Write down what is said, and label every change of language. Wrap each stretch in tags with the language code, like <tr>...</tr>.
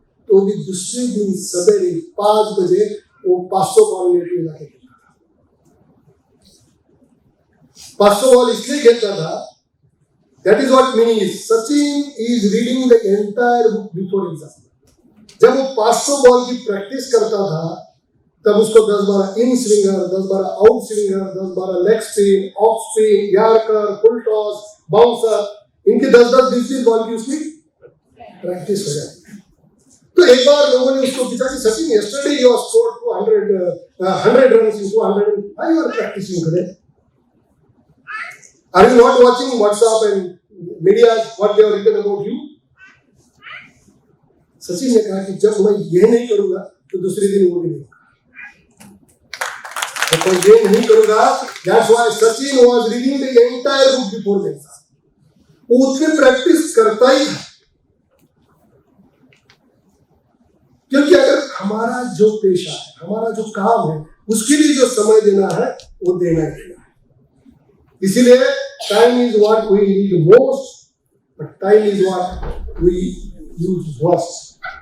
<hi>तो भी दूसरे दिन सवेरे 5 बजे वो 500 बॉल लेके जाके 500 बॉल इसलिए खेलता था,</hi> <en>That is what meaning is Sachin is reading the entire book before exam.</en> <hi>जब वो 500 बॉल की प्रैक्टिस करता था तब उसको 10-12 इन swinger, 10-12 out swinger, 10-12 leg spin, off spin, yorker, full toss, bouncer, इनकी 10-10, 20-20 बॉल की उसकी प्रैक्टिस हो जाती। तो एक बार लोगों ने उसको पूछा कि Sachin</hi> <en>yesterday you have scored 100 runs in 200, why you are practicing today? Are you not watching WhatsApp and media what they have written about you?</en> <hi>Sachin ने कहा कि जब मैं ये नहीं करूंगा तो दूसरे दिन वो भी नहीं, तो ये नहीं करूंगा।</hi> <en>That's why Sachin was reading the entire book before the exam.</en> <hi>वो उसमें प्रैक्टिस करता ही था, क्योंकि अगर हमारा जो पेशा है, हमारा जो काम है, उसके लिए जो समय देना है वो देना ही देना है।</hi> <en>इसीलिए time is what we need most, but time is what we use worst.</en>